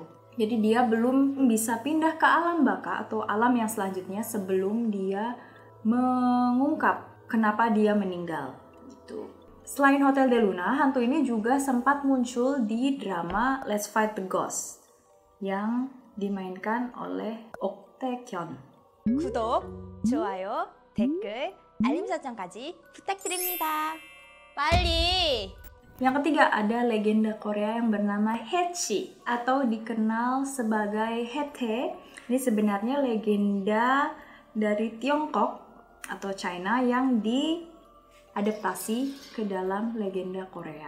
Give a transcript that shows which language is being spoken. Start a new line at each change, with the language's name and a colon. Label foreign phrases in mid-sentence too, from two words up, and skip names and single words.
Indonesian: Jadi dia belum bisa pindah ke alam baka atau alam yang selanjutnya sebelum dia mengungkap kenapa dia meninggal. Gitu. Selain Hotel de Luna, hantu ini juga sempat muncul di drama Let's Fight the Ghost yang dimainkan oleh Ok Tae-kyun.
Korean: 구독, 좋아요, 댓글, 알림 설정까지 부탁드립니다. 빨리!
Indonesian: Yang ketiga ada legenda Korea yang bernama Haechi atau dikenal sebagai Haetae. Ini sebenarnya legenda dari Tiongkok atau China yang diadaptasi ke dalam legenda Korea.